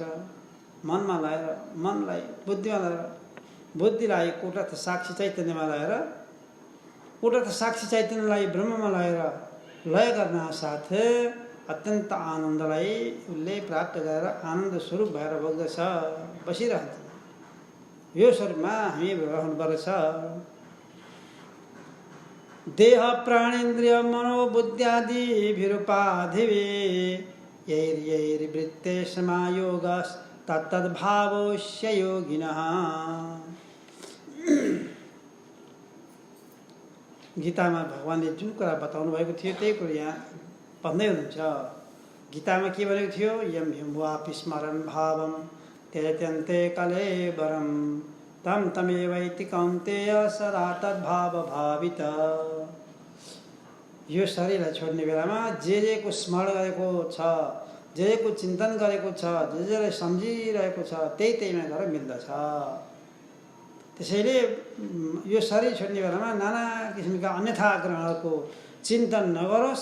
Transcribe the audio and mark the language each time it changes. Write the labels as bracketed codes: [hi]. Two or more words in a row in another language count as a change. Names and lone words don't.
[ne] मनमा लगाएर, मनलाई बुद्धिमा लगाएर, बुद्धिलाई कुटस्थ साक्षी चैतन्यमा लगाएर, कुटस्थ साक्षी चैतन्यलाई ब्रह्ममा लगाएर लय गर्न साथ अत्यन्त आनन्दलाई उसले प्राप्त गरेर आनन्द स्वरूप भएर बग्दछ, बसिरहन्छ। यो स्वरूपमा हामी रहनुपर्छ। [sa] देह प्राणेन्द्रिय मनोबुद्ध्यादिभिरुपाधिवे यैर्यैर्वृत्ते समायोगस्तत्तद्भावोऽस्य योगिनः। [ne] गीतामा भगवानले जुन कुरा बताउनु भएको थियो त्यही कुरा यहाँ भन्दै हुनुहुन्छ। गीतामा के भनेको थियो? [sa] यम यम वापि स्मरन् भावम त्यजत्यन्ते कलेवरम तम तमेवैति कौन्तेय सदा तद्भाव भावित। [ne] यो शरीरलाई छोड्ने बेलामा जे को स्मरण गरेको छ, जे को चिन्तन गरेको छ, जेलाई सम्झिरहेको छ, त्यहीमा गएर मिल्दछ। त्यसैले यो शरीर छोड्ने बेलामा नाना किसिमका अन्यथा ग्रहणको चिन्तन नगरोस्।